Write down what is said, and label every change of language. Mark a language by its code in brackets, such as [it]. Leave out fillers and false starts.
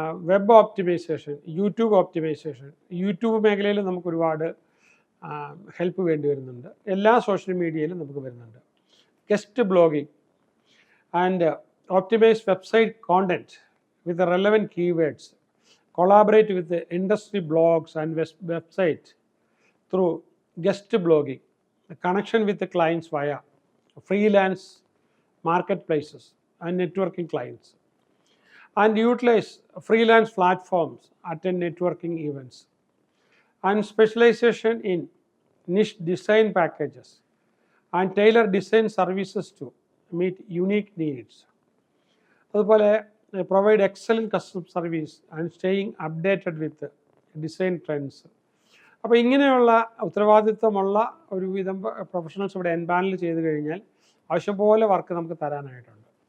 [ml] Web optimisation, YouTube optimisation. YouTube മേഖലയിൽ നമുക്ക് ഒരുപാട് ഹെൽപ്പ് വേണ്ടി വരുന്നുണ്ട്. എല്ലാ സോഷ്യൽ മീഡിയയിലും നമുക്ക് വരുന്നുണ്ട്. [en] Guest blogging and optimise website content with relevant keywords. Collaborate with the industry blogs and website through guest blogging, the connection with the clients via freelance marketplaces and networking clients, and utilize freelance platforms, attend networking events, and specialization in niche design packages, and tailor design services to meet unique needs. അതുപോലെ provide excellent customer service and staying updated with design trends. [ml] അപ്പോൾ ഇങ്ങനെയുള്ള ഉത്തരവാദിത്വമുള്ള ഒരുവിധം professionals ഇവിടെ എൻപാനൽ ചെയ്ത് കഴിഞ്ഞാൽ ആവശ്യം പോലെ work നമുക്ക് തരാനായിട്ടുണ്ട്.